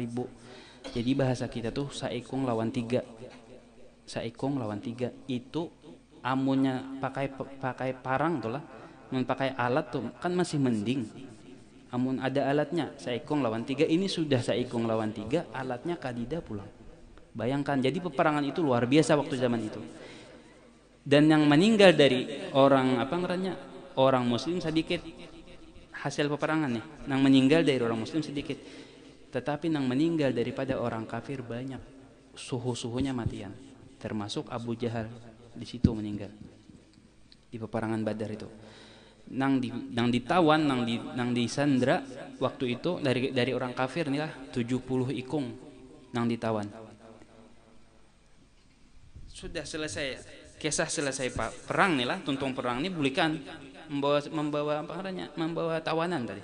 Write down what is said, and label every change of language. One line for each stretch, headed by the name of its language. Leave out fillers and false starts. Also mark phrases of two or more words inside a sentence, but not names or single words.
Banjar: Jadi bahasa kita tuh saikung lawan 3. Saikung lawan 3 itu amunnya pakai parang tuh lah, mun pakai alat tuh kan masih mending. Amun ada alatnya, saikung lawan 3, ini sudah saikung lawan 3, alatnya kadida pulang. Bayangkan,
Indonesian: jadi peperangan itu luar biasa waktu zaman itu. Dan yang meninggal dari orang orang Muslim sedikit. Hasil peperangan nih, yang meninggal dari orang Muslim sedikit. Tetapi yang meninggal daripada orang kafir banyak.
Banjar: Suhu-suhunya matian. Termasuk Abu Jahal.
Indonesian: Di situ meninggal di peperangan Badar itu.
Banjar: Nang ditawan, nang disandra waktu itu dari orang kafir nih lah 70 ikung nang ditawan. Sudah selesai kisah, selesai perang nih lah, tuntung perang nih bulikan membawa tawanan tadi.